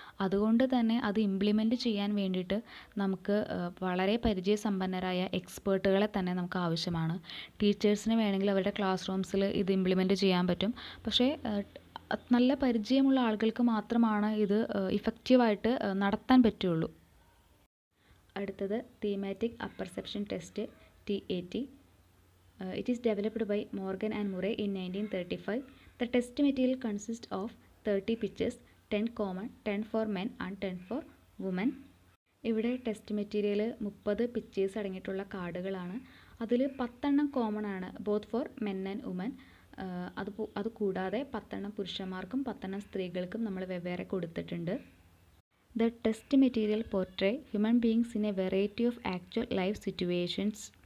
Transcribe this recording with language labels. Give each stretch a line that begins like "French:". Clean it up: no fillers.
Malayalam: അതുകൊണ്ട് തന്നെ അത് ഇംപ്ലിമെൻറ്റ് ചെയ്യാൻ വേണ്ടിയിട്ട് നമുക്ക് വളരെ പരിചയസമ്പന്നരായ എക്സ്പേർട്ടുകളെ തന്നെ നമുക്ക് ആവശ്യമാണ്. ടീച്ചേഴ്സിന് വേണമെങ്കിൽ അവരുടെ ക്ലാസ് റൂംസിൽ ഇത് ഇംപ്ലിമെൻറ്റ് ചെയ്യാൻ പറ്റും. പക്ഷേ നല്ല പരിചയമുള്ള ആളുകൾക്ക് മാത്രമാണ് ഇത് ഇഫക്റ്റീവായിട്ട് നടത്താൻ പറ്റുള്ളൂ. അടുത്തത് thematic apperception test TAT.
English: It is developed by Morgan and Murray in 1935. The test material consists of 30 pictures, 10 common, 10 for men and 10 for women.
Malayalam: ഇവിടെ ടെസ്റ്റ് മെറ്റീരിയൽ 30 പിക്ചേഴ്സ് അടങ്ങിയിട്ടുള്ള കാർഡുകളാണ്. അതിൽ 10 കോമൺ ആണ്,
English: Both for men and women.
Malayalam: അത് കൂടാതെ 10 പുരുഷന്മാർക്കും 10 സ്ത്രീകൾക്കും നമ്മൾ വെവ്വേറെ കൊടുത്തിട്ടുണ്ട്.
English: The test material portray human beings in a variety of actual life situations.